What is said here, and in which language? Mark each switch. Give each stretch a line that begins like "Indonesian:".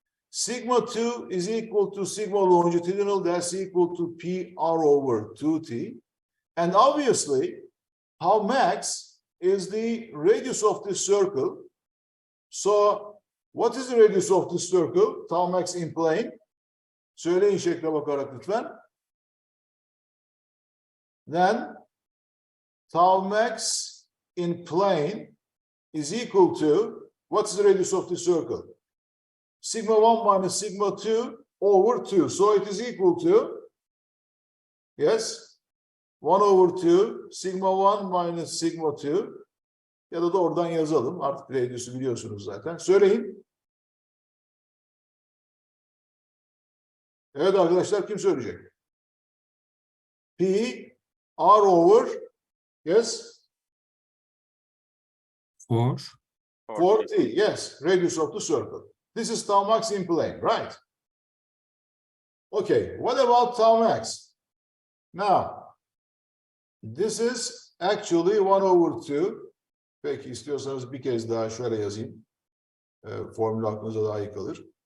English: Sigma 2 is equal to sigma longitudinal, that's equal to P R over 2T. And obviously, tau max is the radius of this circle. So, what is the radius of this circle? Tau max in plane.
Turkish: Söyleyin şekle bakarak lütfen.
English: Then, tau max in plane is equal to, what's the radius of the circle? Sigma 1 minus sigma 2 over 2. So it is equal to, yes, 1 over 2, sigma 1 minus sigma 2.
Turkish: Ya da oradan yazalım. Artık radius'u biliyorsunuz zaten. Söyleyin. Evet arkadaşlar, kim söyleyecek?
English: P R over, yes? 4T, yes, radius of the circle. This is tau max in plane, right? Okay, what about tau max? Now, this is actually 1 over 2.
Turkish: Peki istiyorsanız bir kez daha şöyle yazayım. Formül aklınıza daha iyi kalır.